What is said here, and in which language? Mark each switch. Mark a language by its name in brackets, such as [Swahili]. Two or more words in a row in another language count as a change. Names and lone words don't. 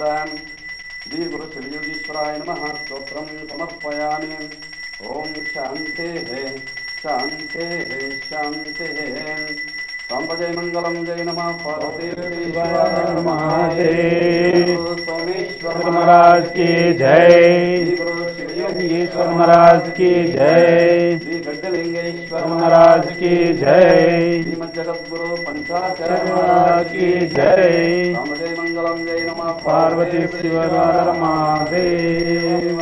[Sanskrit] ಶ್ರೀ ಗುರು ಶಿವಯೋಗೀಶ್ವರಾಯ ನಮಃ. ಸ್ತೋತ್ರಂ ಸಮರ್ಪಯಾಮಿ. ಓಂ ಶಾಂತೆ ಶಾಂತೆ ಶಾಂತೆ. ಸಾಂಬ ಜಯ ಮಂಗಲಂ ಜಯ ನಮಃ. ಪಾರ್ವತಿ ಸೋಮೇಶ್ವರ [Hindi] महाराज की जय. योगेश्वर महाराज की जय. ಶ್ರೀ ಗಡ್ಡಲಿಂಗೇಶ್ವರ महाराज की जय. ಶ್ರೀಮದ್ ಜಗದ್ಗುರು ಪಂಚಾಚಾರ್ಯ महाराज की जय. [Sanskrit] ಸಾಂಬ ಜಯ ಮಂಗಲಂ ಜಯ ನಮಃ. [Kannada] ಪಾರ್ವತಿ ಶಿವರ ಮಹಾದೇವ.